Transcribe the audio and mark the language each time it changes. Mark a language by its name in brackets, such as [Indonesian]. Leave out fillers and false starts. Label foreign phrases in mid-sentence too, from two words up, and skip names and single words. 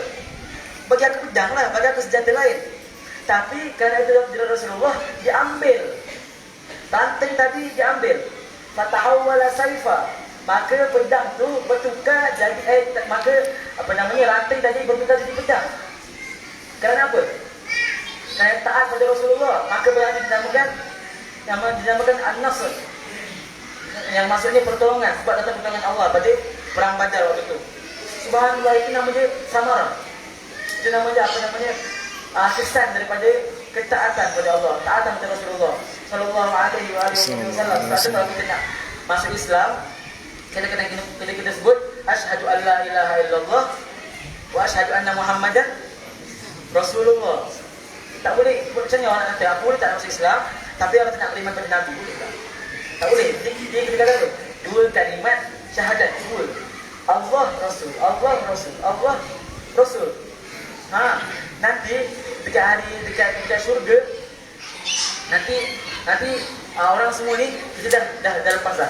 [Malay] Bagi aku pedang lah, bagi aku senjata lain. Tapi kerana itu Rasulullah, dia ambil ranting tadi, dia ambil [Arabic] فتحول سيفا, [Malay] maka pedang tu bertukar jadi maka ranting tadi bertukar jadi pedang. Kerana apa? Kerana taat pada Rasulullah, maka berarti dinamakan an-nasr, yang maksudnya pertolongan, sebab datang pertolongan Allah pada perang Badar waktu itu. Subhanallah, itu namanya samarah. Itu namanya kesan daripada ketaatan pada Allah, taatan pada Rasulullah [Arabic] صلى الله عليه وسلم. [Malay] Sebab kalau kita nak masuk Islam, kita sebut [Arabic] أشهد أن لا إله إلا الله وأشهد أن محمدا رسول الله. [Malay] Tak boleh macam ni orang nak kata, aku boleh tak masuk Islam tapi orang tak nak beriman pada Nabi, boleh tak? Tak boleh. Dia kena kata tu, 2 kalimat syahadat, 2. Allah Rasul, Allah Rasul, Allah Rasul. Nanti dekat syurga, nanti orang semua ni kita dah lepas dah.